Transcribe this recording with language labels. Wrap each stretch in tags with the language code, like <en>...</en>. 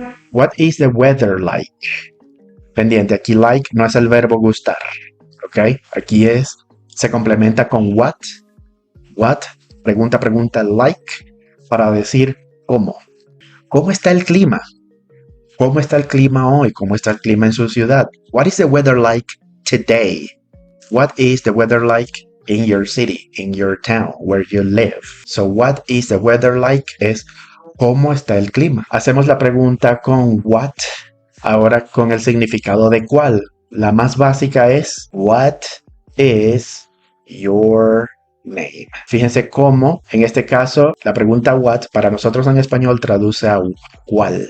<en>What is the weather like?</en> <es>Pendiente, aquí like no es el verbo gustar, ¿ok? Aquí se complementa con what, pregunta, like, para decir cómo. ¿Cómo está el clima? ¿Cómo está el clima hoy? ¿Cómo está el clima en su ciudad?</es> <en>What is the weather like today? What is the weather like in your city, in your town, where you live? So, what is the weather like?</en> <es>Es ¿cómo está el clima? Hacemos la pregunta con what, ahora con el significado de cuál. La más básica es what is</es> <en>your name.</en> <es>Fíjense cómo, en este caso, la pregunta what para nosotros en español traduce a ¿cuál?</es>